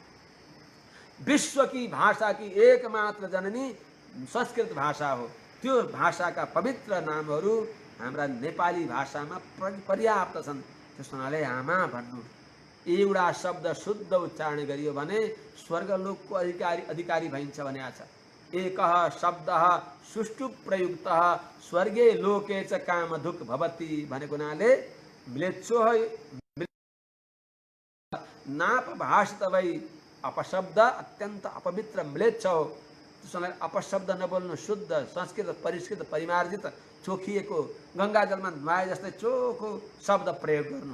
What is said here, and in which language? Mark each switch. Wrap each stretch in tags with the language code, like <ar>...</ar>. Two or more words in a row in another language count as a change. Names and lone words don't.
<ne>विश्वकी भाषाकी एकमात्र जननी संस्कृत भाषा हो। त्यो भाषाका पवित्र नामहरू हाम्रा नेपाली भाषामा पर्याप्त छन्। त्यस हुनाले आमा भन्नु एउटा शब्द शुद्ध उच्चारण गरियो भने स्वर्गलोकको अधिकारी भइन्छ भनेको छ।</ne> <sa>एकः शब्दः सुष्ठु प्रयुक्तः स्वर्गे लोके च कामधुक् भवति</sa> <ne>भनेको हुनाले</ne> <sa>म्लेच्छो नापभाषित वै</sa> <ne>अपशब्द अत्यन्त अपवित्र म्लेच्छ हो। त्यसैले अपशब्द नबोल्नु, शुद्ध संस्कृत परिष्कृत परिमार्जित चोखिएको गङ्गाजलमा नुहाए जस्तै चोखो शब्द प्रयोग गर्नु।</ne>